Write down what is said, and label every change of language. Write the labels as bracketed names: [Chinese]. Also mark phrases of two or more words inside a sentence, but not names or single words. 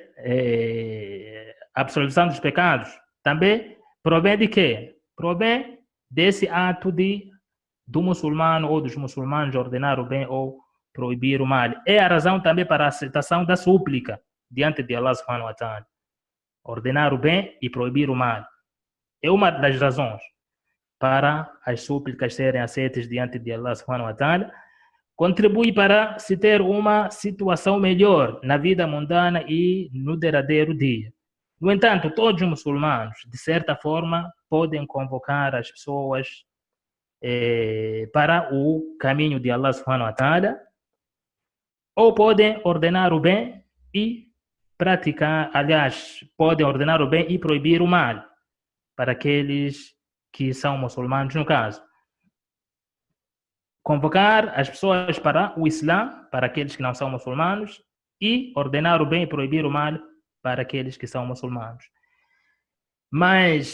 [Portuguese] A absolvição dos pecados também provém de quê? Provém desse ato do muçulmano ou dos muçulmanos ordenar o bem ou proibir o mal. É a razão também para a aceitação da súplica diante de [Arabic] الله سبحانه وتعالى. [Portuguese] Ordenar o bem e proibir o mal. É uma das razões para as súplicas serem aceitas diante de [Arabic] الله سبحانه وتعالى. [Portuguese] Contribui para se ter uma situação melhor na vida mundana e no derradeiro dia. No entanto, todos os muçulmanos, de certa forma, podem convocar as pessoas para o caminho de [Arabic] الله سبحانه وتعالى, [Portuguese] ou podem ordenar o bem e praticar, aliás, podem ordenar o bem e proibir o mal para aqueles que são muçulmanos, no caso. Convocar as pessoas para o Islã, para aqueles que não são muçulmanos, e ordenar o bem e proibir o mal para aqueles que são muçulmanos.